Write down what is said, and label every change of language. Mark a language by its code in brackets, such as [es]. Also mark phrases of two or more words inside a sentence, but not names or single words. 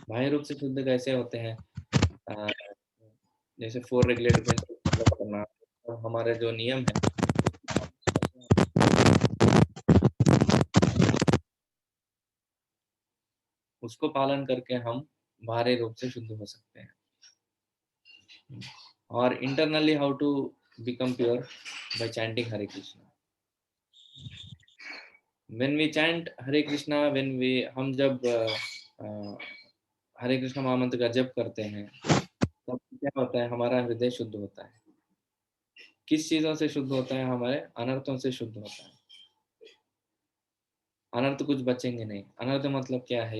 [hi] बाह्य रूप से शुद्ध कैसे होते हैं? अ, जैसे 4 [en] regulatory principle follow [hi] करना, और हमारे जो नियम है उसको पालन करके हम बाहरी रूप से शुद्ध हो सकते हैं। [en] और internally how to become pure, by chanting हरे कृष्णा। when we chant हरे कृष्णा, when we, [hi] हम जब हरे कृष्ण महामंत्र का जप करते हैं, तब क्या होता है, हमारा हृदय शुद्ध होता है। किस चीजों से शुद्ध होता है? हमारे अनर्थों से शुद्ध होता है। अनर्थ कुछ बचेंगे नहीं। अनर्थ मतलब क्या है?